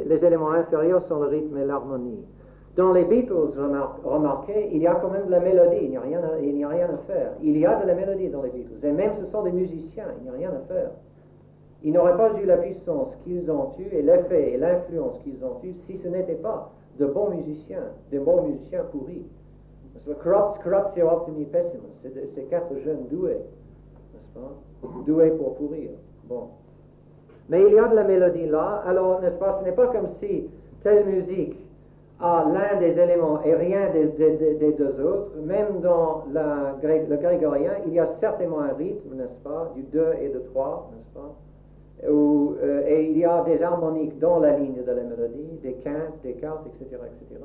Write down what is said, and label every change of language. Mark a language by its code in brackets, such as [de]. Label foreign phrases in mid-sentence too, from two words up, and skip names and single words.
[fr] Les éléments inférieurs sont le rythme et l'harmonie. Dans les Beatles, remarquez, il y a quand même de la mélodie, il n'y a rien à faire. Il y a de la mélodie dans les Beatles, et même ce sont des musiciens, il n'y a rien à faire. Ils n'auraient pas eu la puissance qu'ils ont eue, et l'effet et l'influence qu'ils ont eue, si ce n'était pas de bons musiciens pourris. [la] Corruptio optimi pessimus, [fr] c'est quatre jeunes doués, n'est-ce pas? Doués pour pourrir. Bon. Mais il y a de la mélodie là, alors, n'est-ce pas, ce n'est pas comme si telle musique a l'un des éléments et rien des deux autres. Même dans le grégorien, il y a certainement un rythme, n'est-ce pas, du 2 et du 3, n'est-ce pas, et il y a des harmoniques dans la ligne de la mélodie, des quintes, des quartes, etc., etc.